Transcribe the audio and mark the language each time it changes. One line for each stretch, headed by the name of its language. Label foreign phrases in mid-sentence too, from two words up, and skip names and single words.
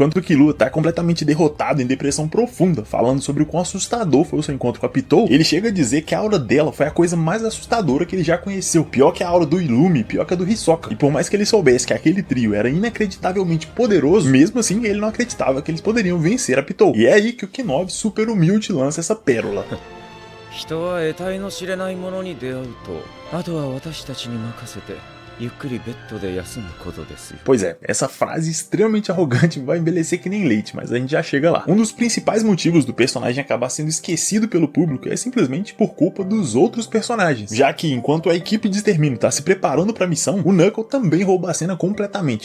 Portuguese: Enquanto o Killua tá completamente derrotado em depressão profunda, falando sobre o quão assustador foi o seu encontro com a Pitou, ele chega a dizer que a aura dela foi a coisa mais assustadora que ele já conheceu. Pior que a aura do Illumi, pior que a do Hisoka. E por mais que ele soubesse que aquele trio era inacreditavelmente poderoso, mesmo assim ele não acreditava que eles poderiam vencer a Pitou. E é aí que o Knock, super humilde, lança essa pérola.
Japanese: 人は得体の知れないものに出会うと、あとは私たちに任せてゆっくりベッドで休むことですよ。
Portuguese: Pois é, essa frase extremamente arrogante vai envelhecer que nem leite, mas a gente já chega lá. Um dos principais motivos do personagem acabar sendo esquecido pelo público é simplesmente por culpa dos outros personagens, já que enquanto a equipe de extermínio tá se preparando pra missão, o Knuckle também rouba a cena completamente.